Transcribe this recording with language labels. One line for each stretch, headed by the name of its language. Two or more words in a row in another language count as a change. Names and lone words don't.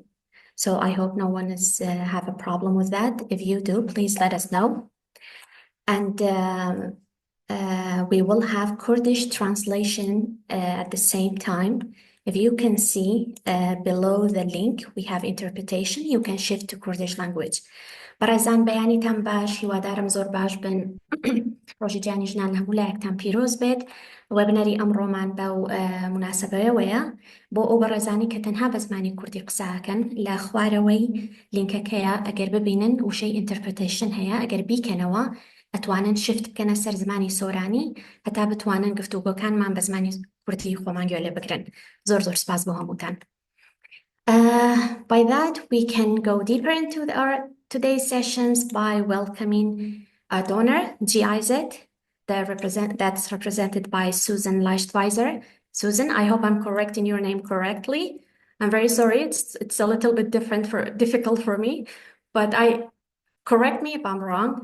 English: So I hope no one is have a problem with that. If you do, please let us know. And we will have Kurdish translation at the same time. If you can see below the link, we have interpretation. You can shift to Kurdish language.
Central Kurdish: برازان بەیانیتان باش هیوادارم زۆر باش بن ڕۆژی جانی ژنان لە هەموو لایەکتان پیرۆز بێت وەبنەری ئەمڕۆمان بەو مناسبەیەوەیە بۆ ئەو بەڕێزانی کە تەنها بە زمانی کوردی قساکەن لە خوارەوەی لینکەکەیە ئەگەر ببینن وشەی ئینترپرتیشن هەیە ئەگەر بیکەنەوە ئەتوانن شفت بکەنە سەر زمانی سۆرانی هەتا بتوانن گفتوگۆکانمان بە زمانی کوردی خۆمان گوێ لێ بگرن زۆر سپاس بۆ هەمووتان.
English: By that, we can go deeper into our today's sessions by welcoming our donor, GIZ, that's represented by Susan Leichtweiser. Susan, I hope I'm correcting your name correctly. I'm very sorry, it's a little bit difficult for me, but correct me if I'm wrong.